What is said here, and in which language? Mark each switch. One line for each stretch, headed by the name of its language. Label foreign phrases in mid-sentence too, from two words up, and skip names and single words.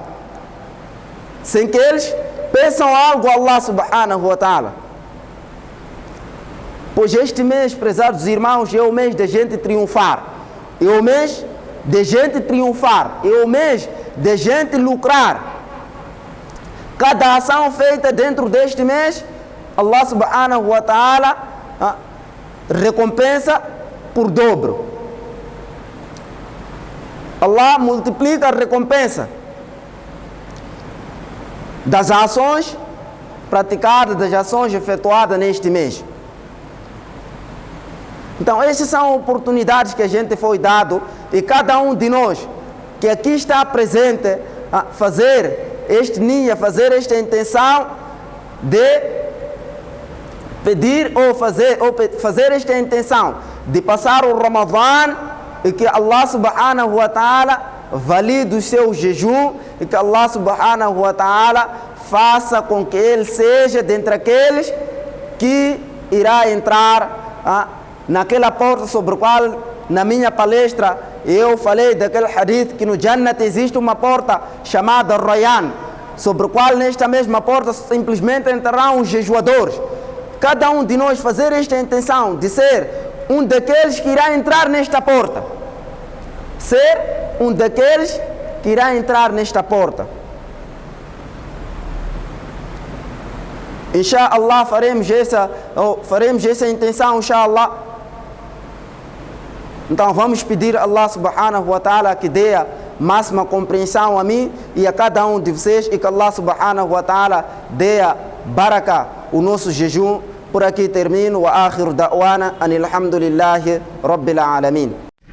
Portuguese: Sem que eles peçam algo a Allah
Arabic: سبحانه وتعالى.
Portuguese: Pois este mês, prezados irmãos, é o mês de gente triunfar. É o mês de gente triunfar. É o mês de gente lucrar. Cada ação feita dentro deste mês, Allah
Arabic: سبحانه وتعالى
Portuguese: recompensa por dobro. Allah multiplica a recompensa das ações praticadas, das ações efetuadas neste mês. Então, essas são oportunidades que a gente foi dado, e cada um de nós que aqui está presente a fazer este ninho, fazer esta intenção de pedir ou fazer esta intenção de passar o Ramadã, e que Allah
Arabic: سبحانه وتعالى
Portuguese: valide o seu jejum, e que Allah
Arabic: سبحانه وتعالى
Portuguese: faça com que ele seja dentre aqueles que irá entrar naquela porta sobre a qual, na minha palestra, eu falei daquele hadith que no Jannat existe uma porta chamada Rayyan, sobre a qual nesta mesma porta simplesmente entrarão os jejuadores. Cada um de nós fazer esta intenção de ser um daqueles que irá entrar nesta porta. Ser um daqueles que irá entrar nesta porta.
Arabic: إن شاء الله
Portuguese: faremos essa intenção,
Arabic: إن شاء الله.
Portuguese: Então vamos pedir a Allah
Arabic: سبحانه وتعالى
Portuguese: que dê a máxima compreensão a mim e a cada um de vocês, e que Allah
Arabic: سبحانه وتعالى
Portuguese: dê a baraka o nosso jejum. Por aqui termino.
Arabic: وآخر دعوانا أن الحمد لله رب العالمين.